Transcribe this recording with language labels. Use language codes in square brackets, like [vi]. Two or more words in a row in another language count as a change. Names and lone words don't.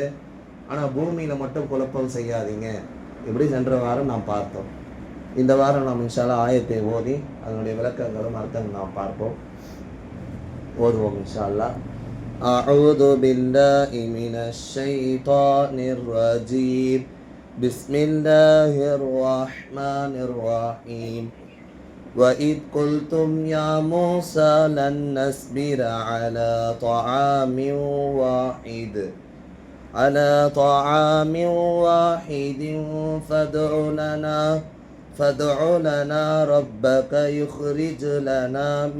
[ta] ஆனால் பூமியில் மட்டும் குழப்பம் செய்யாதீங்க. இப்படி சென்ற வாரம் நாம் பார்த்தோம். இந்த வாரம் நாம் [ar] إن شاء الله [ta] ஆயத்தை ஓதி அதனுடைய விளக்கங்களும் அர்த்தங்கள் நாம் பார்ப்போம். ஓதுவோம் [ar] إن شاء الله. أعوذ بالله من الشيطان الرجيم. بسم الله الرحمن الرحيم. وَإِذْ قُلْتُمْ يَا مُوسَى لَن نَّصْبِرَ عَلَى طَعَامٍ وَاحِدٍ على طعام واحد فادع لنا ربك يخرج لنا